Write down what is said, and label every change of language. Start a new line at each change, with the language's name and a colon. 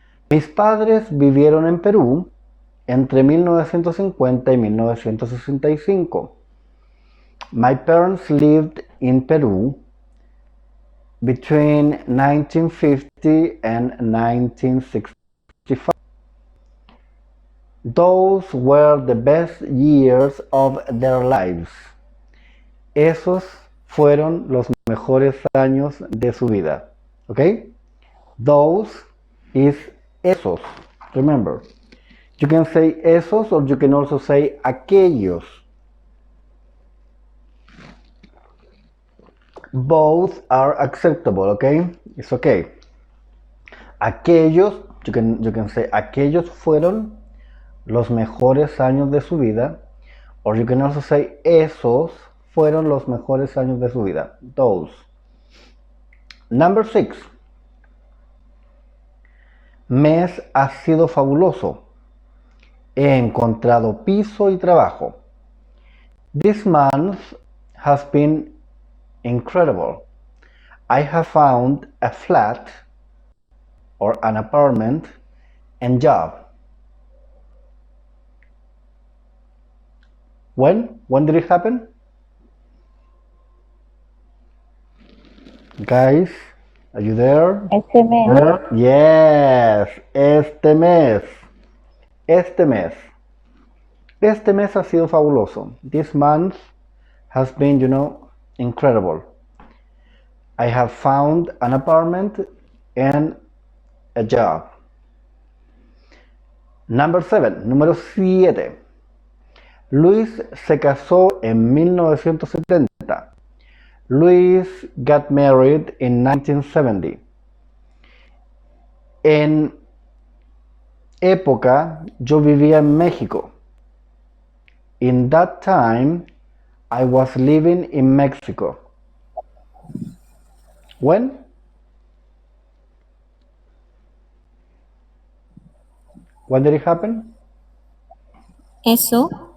Spanish: Mis padres vivieron en Perú entre 1950 y 1965.
English: My parents lived in Peru between 1950 and 1965. Those were the best years of their lives.
Spanish: Esos fueron los mejores años de su vida.
English: ¿Ok? Those is esos. Remember, you can say esos or you can also say aquellos. Both are acceptable, okay? It's okay.
Spanish: Aquellos,
English: you can say
Spanish: aquellos fueron los mejores años de su vida,
English: or you can also say
Spanish: esos fueron los mejores años de su vida.
English: Those. Number 6.
Spanish: Mes ha sido fabuloso. He encontrado piso y trabajo.
English: This month has been incredible. I have found a flat or an apartment and job. When? When did it happen? Guys, are you there?
Spanish: Este mes.
English: Yes,
Spanish: este mes. Este mes. Este mes ha sido fabuloso.
English: This month has been, incredible. I have found an apartment and a job. Number 7.
Spanish: Número 7. Luis se casó en 1970.
English: Luis got married in 1970.
Spanish: En época, yo vivía en México.
English: In that time, I was living in Mexico. When? When did it happen?
Spanish: Eso.